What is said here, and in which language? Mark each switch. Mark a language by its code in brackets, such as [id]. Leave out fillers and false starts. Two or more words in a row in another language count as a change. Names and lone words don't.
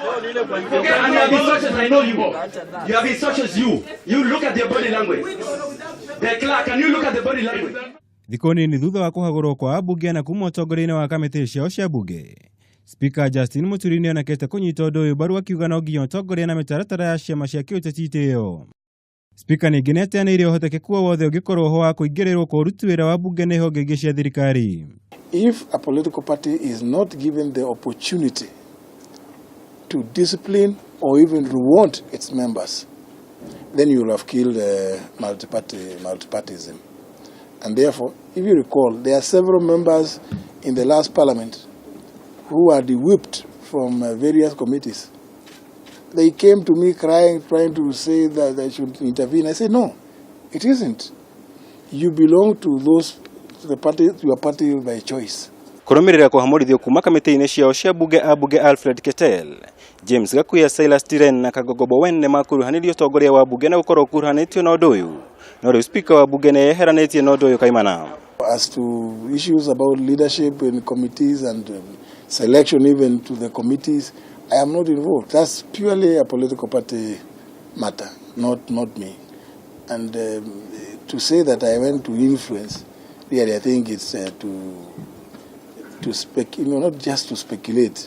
[en] have been such as I know you. You have been such as you. You look at your body language. The clerk, can you look at the body language? [ki] Thikũ nini thutha wa kuhagurwo kwa ambunge na kuma ũtongoria-inĩ wa kamĩtĩ ciao cia mbunge, Spika Justin Muturi nĩonekete kũnyita ũndũ ũyũ mbaru akiuga no nginya ũtongoria na mitaratara ya ciama cia kiuteti itĩo. Spika ningĩ nĩateanĩire ũhotekeku wothe ũngĩkorwo ho wa kũingĩrĩrwo kwa ũruti wĩra wa mbunge nĩ honge ingĩ cia thirikari. [en] If a political party is not given the opportunity to discipline or even reward its members, then you will have killed multipartyism. And therefore, if you recall, there are several members in the last parliament who are de-whipped from various committees. They came to me crying, trying to say that they should intervene. I said, no, it isn't. You belong to the party, to your party by choice. [ki] Kurumirira kuhamurithio kuuma kamiti-ini ciao cia mbunge ambunge Alfred Ketel, James Gakuya, Silas Tiren na Kagogobo Wen nĩmakuruhanirio ũtongoria wa mbunge na gũkorwo kuruhanitio na ũndũ ũyũ. No rĩu Spika wa mbunge nĩeheranĩtie na ũndũ ũyũ kaimana. [en] As to issues about leadership in committees and selection even to the committees, I am not involved. That's purely a political party matter, not me. And to say that I went to influence, really, I think it's not just to speculate.